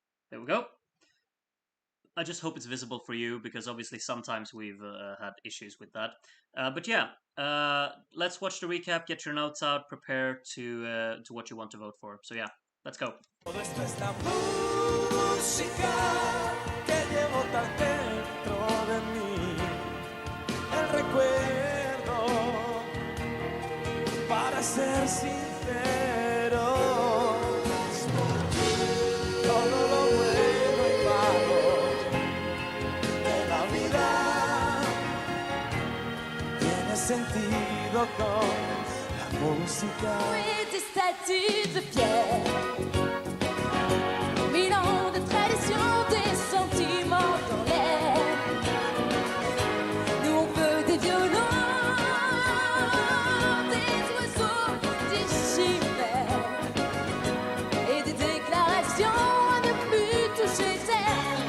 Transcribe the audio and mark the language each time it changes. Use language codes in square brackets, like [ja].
[en] There we go. I just hope it's visible for you because obviously sometimes we've had issues with that. But yeah, let's watch the recap. Get your notes out. Prepare to what you want to vote for. So yeah, let's go. [es] Todo esto es la música que llevo tan dentro de mí, el recuerdo, para ser sincero, todo lo bueno y malo de la vida tiene sentido con la música. [fr] Oui, des statues de pierre, mille ans de tradition, des sentiments dans l'air. Nous on veut des violons, des oiseaux, des chimères et des déclarations à ne plus toucher terre.